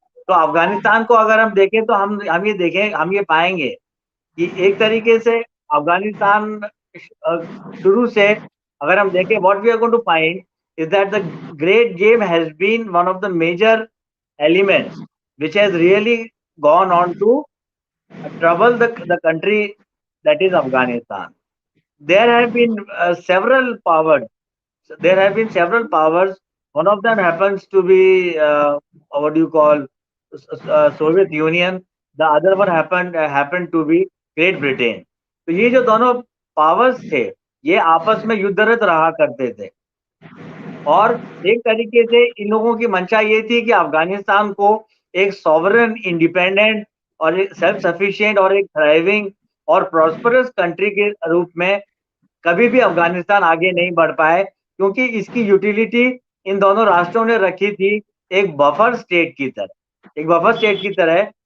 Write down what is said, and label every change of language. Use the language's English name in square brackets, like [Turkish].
[Hindi] तो अफ़गानिस्तान को अगर हम देखें तो हम ये पाएँगे कि एक तरीके से अफ़गानिस्तान शुरू से अगर हम देखें, [English] What we are going to find is that the great game has been one of the major elements which has really gone on to trouble the country, that is Afghanistan. There have been several powers. There have been several powers. One of them happens to be what do you call Soviet Union. The other one happened to be Great Britain. [Hindi] तो ये जो दोनों powers थे, ये आपस में युद्धरत रहा करते थे और एक तरीके से इन लोगों की मंशा ये थी कि अफगानिस्तान को एक सॉवरेन, इंडिपेंडेंट और एक सेल्फ सफिशिएंट और एक थ्राइविंग और प्रॉस्परस कंट्री के रूप में कभी भी अफगानिस्तान आगे नहीं बढ़ पाए, क्योंकि इसकी यूटिलिटी इन दोनों राष्ट्रों ने रखी थी एक बफर स्टेट की तरह।